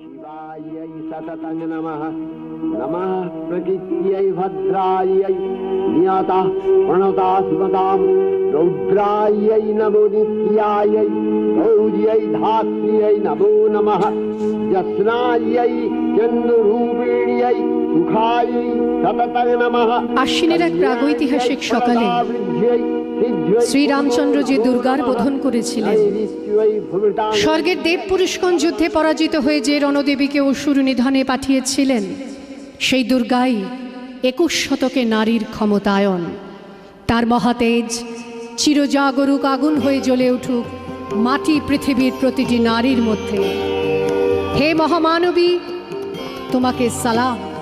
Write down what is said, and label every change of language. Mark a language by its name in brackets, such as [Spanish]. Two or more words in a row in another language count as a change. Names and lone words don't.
[Sanskrit] सततं नमः नमः प्रकृत्यै भद्रायै नियतः प्रणता स्मतां रौद्रायै नमो नित्यायै गौर्यै धात्र्यै नमो नमः यस्नायै चन्द्ररूपिण्यै सुखायै सततं नमः। [Bangla] আশ্বিনের এক প্রাগৈতিহাসিক সকালে শ্রীরামচন্দ্র যে দুর্গার বোধন করেছিলেন, স্বর্গের দেব পুরুষগণ যুদ্ধে পরাজিত হয়ে যে রণদেবীকে অসুর নিধনে পাঠিয়েছিলেন, সেই দুর্গাই 21 শতকে নারীর ক্ষমতায়ন। তার মহাতেজ চিরজাগরুক আগুন হয়ে জ্বলে উঠুক মাটি পৃথিবীর প্রতিটি নারীর মধ্যে। হে মহামানবী, তোমাকে সালাম।